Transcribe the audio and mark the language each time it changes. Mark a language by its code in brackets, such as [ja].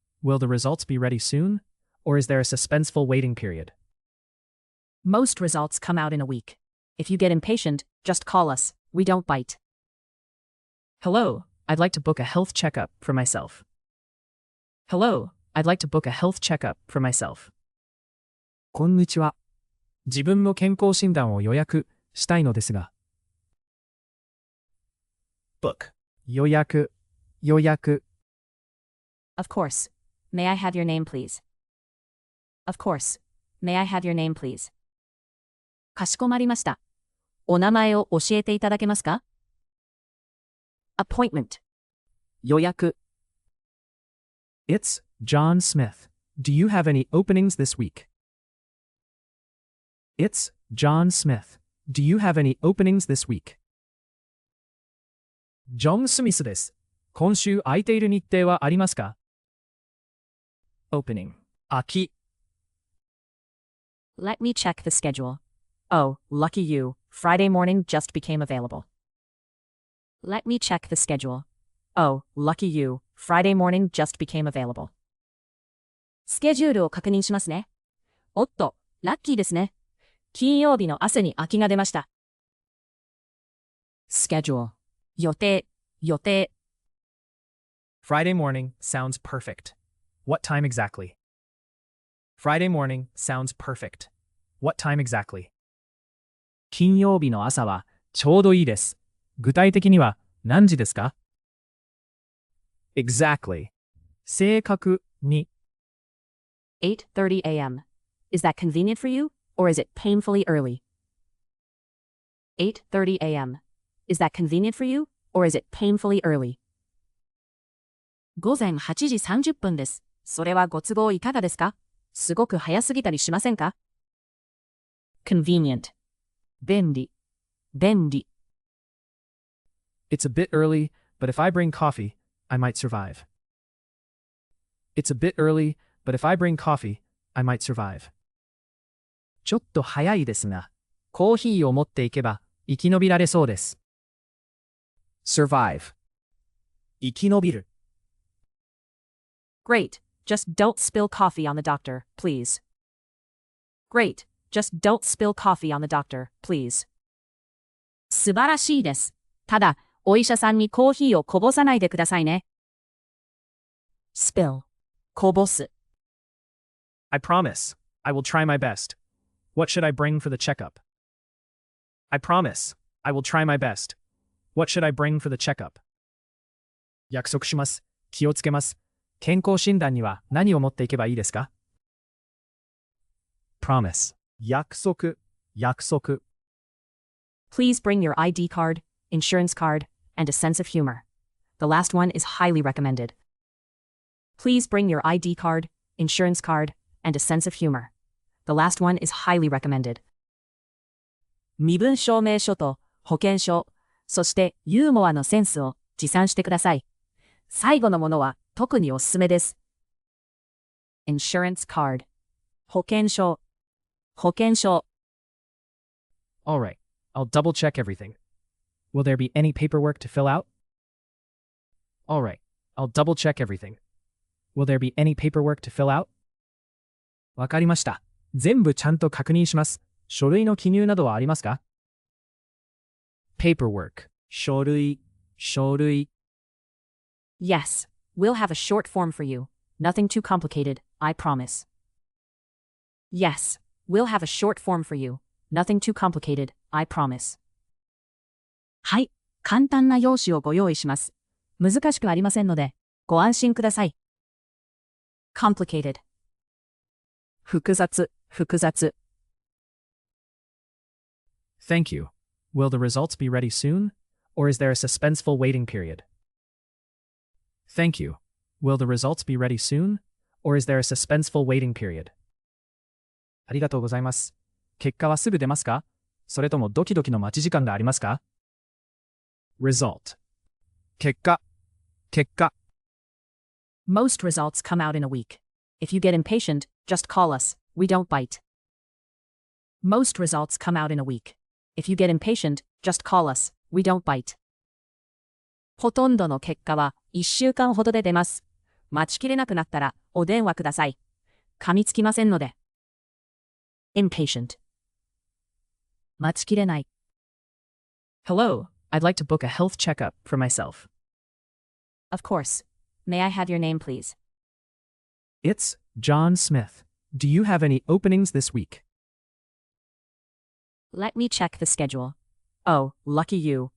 [en] Will the results be ready soon? Or is there a suspenseful waiting period? Most results come out in a week. If you get impatient, just call us. We don't bite. Hello, I'd like to book a health checkup for myself. Hello, I'd like to book a health checkup for myself. [ja] こんにちは。自分の健康診断を予約したいのですが。 [en] book 予約 Of course. May I have your name, please? Of course. May I have your name, please? かしこまりました。お名前を教えていただけますか？ Appointment 予約 It's John Smith. Do you have any openings this week? It's John Smith. Do you have any openings this week? [ja] ジョン・スミスです。今週空いている日程はありますか？ [en] Opening 空き Let me check the schedule. Oh, lucky you. Friday morning just became available. Let me check the schedule. Oh, lucky you. Friday morning just became available. [ja] スケジュールを確認しますね。おっと、ラッキーですね。金曜日の朝に空きが出ました。 [en] Schedule 予定 Friday morning sounds perfect. What time exactly? Friday morning sounds perfect. What time exactly? [ja] 金曜日の朝はちょうどいいです。具体的には何時ですか？ [en] Exactly. 正確に 8:30 a.m. Is that convenient for you, or is it painfully early? 8:30 a.m. Is that convenient for you, or is it painfully early? [ja] 午前8時30分です。それはご都合いかがですか？すごく早すぎたりしませんか？ [en] Convenient 便利 It's a bit early, but if I bring coffee, I might survive. It's a bit early, but if I bring coffee, I might survive. [ja] ちょっと早いですが、コーヒーを持っていけば生き延びられそうです。 [en] survive 生き延びる Great. Just don't spill coffee on the doctor, please. Great. Just don't spill coffee on the doctor, please. [ja] 素晴らしいです。ただ、お医者さんにコーヒーをこぼさないでくださいね。 [en] spill こぼす I promise. I will try my best. What should I bring for the checkup? I promise. I will try my best. What should I bring for the checkup? [ja] 約束します。気をつけます。健康診断には何を持っていけばいいですか？ [en] Promise 約束 Please bring your ID card, insurance card, and a sense of humor. The last one is highly recommended. Please bring your ID card, insurance card, and a sense of humor. The last one is highly recommended. [ja] 身分証明書と保険証、そしてユーモアのセンスを持参してください。最後のものは特におすすめです。 [en] insurance card, 保険証 All right, I'll double check everything. Will there be any paperwork to fill out? All right, I'll double check everything. Will there be any paperwork to fill out? [ja] わかりました。全部ちゃんと確認します。書類の記入などはありますか？ [en] Paperwork, 書類 Yes, we'll have a short form for you. Nothing too complicated, I promise. Yes, we'll have a short form for you. Nothing too complicated, I promise. [ja] はい、簡単な用紙をご用意します。難しくありませんので、ご安心ください。 [en] complicated 複雑 Thank you. Will the results be ready soon? Or is there a suspenseful waiting period? Thank you. Will the results be ready soon? Or is there a suspenseful waiting period? [ja] ありがとうございます。結果はすぐ出ますか？それともドキドキの待ち時間がありますか？ [en] Result 結果 Most results come out in a week. If you get impatient, just call us. We don't bite. Most results come out in a week. If you get impatient, just call us. We don't bite. [ja] ほとんどの結果は1週間ほどで出ます。待ちきれなくなったらお電話ください。噛みつきませんので。 [en] impatient 待ちきれない。 Hello, I'd like to book a health checkup for myself. Of course. May I have your name, please? It's John Smith. Do you have any openings this week? Let me check the schedule. Oh, lucky you.